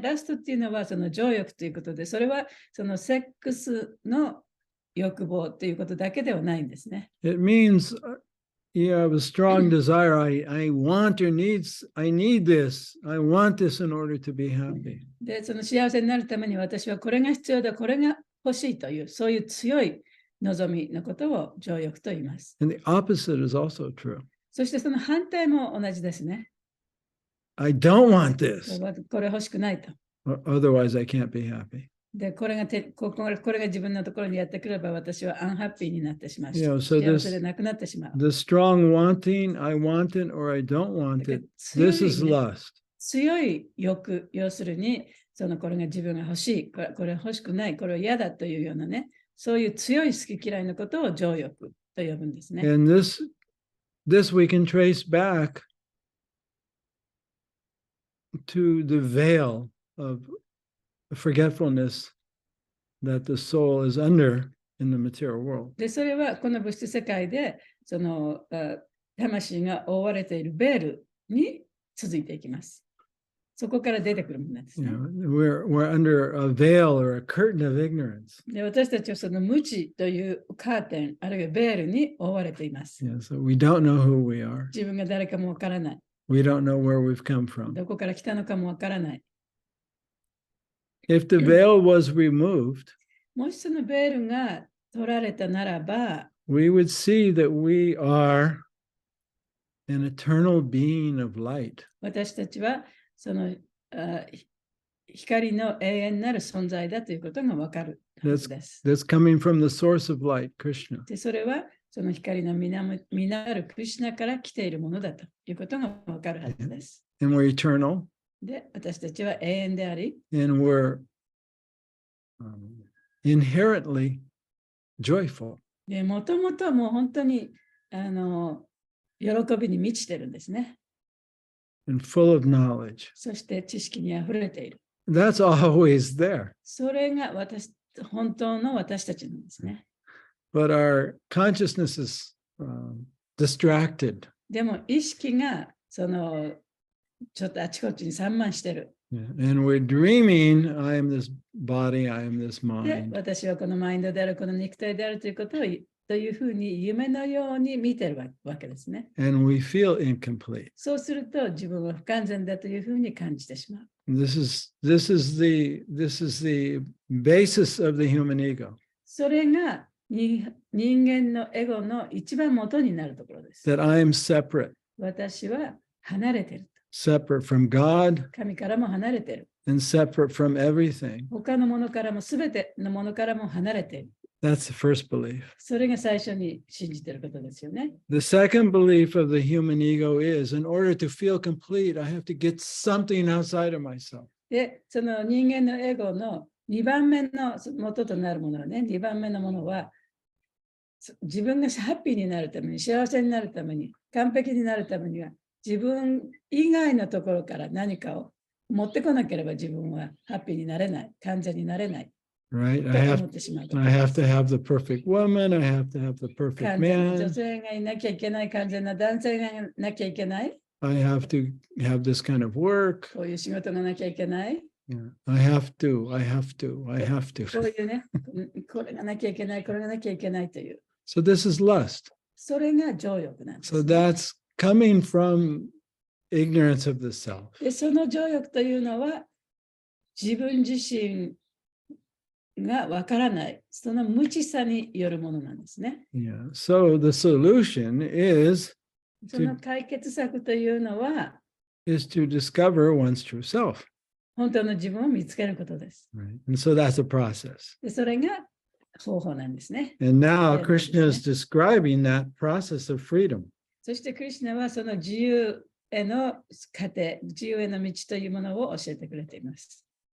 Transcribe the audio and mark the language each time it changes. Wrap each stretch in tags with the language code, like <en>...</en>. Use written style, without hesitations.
<ja>ラストっていうのはその情欲ということで、それはそのセックスの欲望ということだけではないんですね。</ja> <en>It means you have a strong desire. I want or I need this. I want this in order to be happy.</en> <ja>で、その幸せになるために私はこれが必要だ、これが欲しいという、そういう強い望みのことを情欲と言います。</ja> <en>And the opposite is also true.</en> <ja>そしてその反対も同じですね。</ja> <en>I don't want this.</en> <ja>これ欲しくないと。</ja> <en>Otherwise, I can't be happy.</en> <ja>で、これが自分のところにやってくれば私はアンハッピーになってしまう。</ja> <en>Yeah, so</en> <ja>幸せでなくなってしまう。</ja> <en>the strong wanting, I want it or I don't want it. This is lust.</en> <ja>強い欲、要するに、これが自分が欲しい、これ欲しくない、これは嫌だというようなね、そういう強い好き嫌いのことを情欲と呼ぶんですね。</ja> <en>And this we can trace back to the veil of forgetfulness that the soul is under in the material world.</en> <ja>で、それはこの物質世界で、魂が覆われているベールに続いていきます。そこから出てくるものなんですね。</ja> <en>We're under a veil or a curtain of ignorance.</en> <ja>で、私たちはその無知というカーテン、あるいはベールに覆われています。</ja> <en>So we don't know who we are.</en> <ja>自分が誰かもわからない。</ja> <en>We don't know where we've come from.</en> <ja>どこから来たのかもわからない。</ja> <en>If the veil was removed,</en> <ja>もしそのベールが取られたならば、</ja> <en>we would see that we are an eternal being of light.</en> <ja>私たちはその光の永遠なる存在だということがわかるはずです。</ja> <en>That's coming from the source of light, Krishna.</en> <ja>で、それはその光の源なるクリシュナから来ているものだということがわかるはずです。</ja> <en>And we're eternal.</en> <ja>で、私たちは永遠であり、</ja> <en>And we're inherently joyful.</en> <ja>で、もともともう本当に喜びに満ちてるんですね。</ja> <en>And full of knowledge.</en> <ja>そして知識にあふれている。</ja> <en>That's always there.</en> <ja>それが本当の私たちなんですね。</ja> <en>But our consciousness is distracted.</en> <ja>でも意識がちょっとあちこちに散漫してる。</ja> <en>And we're dreaming, I am this body, I am this で、 mind.</en> <ja>私はこのマインドである、この肉体であるということをというふうに夢のように見てるわけですね。</ja> <en>And we feel incomplete.</en> <ja>そうすると自分は不完全だというふうに感じてしまう。</ja> <en>This is the basis of the human ego.</en> <ja>それが人間のエゴの一番元になるところです。</ja> <en>That I am separate.</en> <ja>私は離れてる。</ja> <en>Separate from God.</en> <ja>神からも離れてる。</ja> <en>And separate from everything.</en> <ja>他のものからも、すべてのものからも離れている。</ja> <en>That's the first belief.</en> <ja>それが最初に信じていることですよね。</ja> <en>The second belief of the human ego is, in order to feel complete, I have to get something outside of myself.</en> <ja>で、その人間のエゴの2番目の元となるものはね、2番目のものは、自分がハッピーになるために、幸せになるために、完璧になるためには、自分以外のところから何かを持ってこなければ自分はハッピーになれない、完全になれない。</ja> <en>Right? I have to have the perfect woman, I have to have the perfect man.</en> <ja>性がいなきゃいけない、完全な男性がいなきゃいけない。</ja> <en>I have to have this kind of work.</en> <ja>こういう仕事がなきゃいけない。</ja> <en>Yeah. I have to.</en> <ja>こういうね、これがなきゃいけない、これがなきゃいけないという。</ja> <en>So this is lust.</en> <ja>それが情欲なんです、ね。</ja> <en>So that's coming from ignorance of the self.</en> <ja>で、その情欲というのは自分自身がわからない、その無知さによるものなんですね。</ja> <en>Yeah. So the solution is</en> <ja>その解決策というのは、</ja> <en>to discover one's true self.</en> <ja>本当の自分を見つけることです。</ja> <en>Right? And so that's a process.</en> <ja>で、それが方法なんですね。</ja> <en>And now Krishna is describing that process of freedom.</en> <ja>そしてクリシュナはその自由への過程、自由への道というものを教えてくれています。</ja>